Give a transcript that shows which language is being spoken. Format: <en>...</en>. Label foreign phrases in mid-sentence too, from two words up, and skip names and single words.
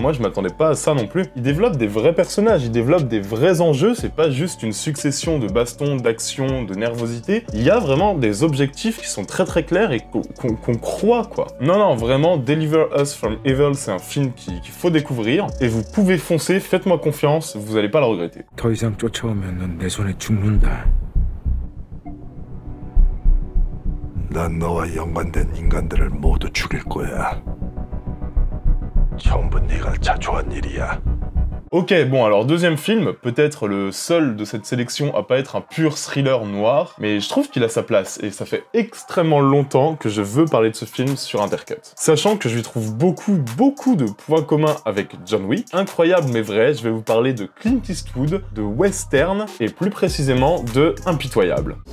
<fr>Moi je m'attendais pas à ça non plus. Il développe des vrais personnages, il développe des vrais enjeux, c'est pas juste une succession de bastons, d'action, de nervosité. Il y a vraiment des objectifs qui sont très clair et qu'on croit, quoi. Non, vraiment, Deliver Us from Evil, c'est un film qu'il faut découvrir, et vous pouvez foncer, faites-moi confiance, vous allez pas le regretter.</fr> <ko>더 이상 쫓아오면 넌 내 손에 죽는다. 난 너와 연관된 인간들을 모두 죽일 거야. 전부 네가 자초한 일이야.</ko> <fr>Ok, bon alors deuxième film, peut-être le seul de cette sélection à pas être un pur thriller noir, mais je trouve qu'il a sa place, et ça fait extrêmement longtemps que je veux parler de ce film sur Intercut. Sachant que je lui trouve beaucoup de points communs avec John Wick, incroyable mais vrai, je vais vous parler de Clint Eastwood, de western, et plus précisément de Impitoyable.</fr>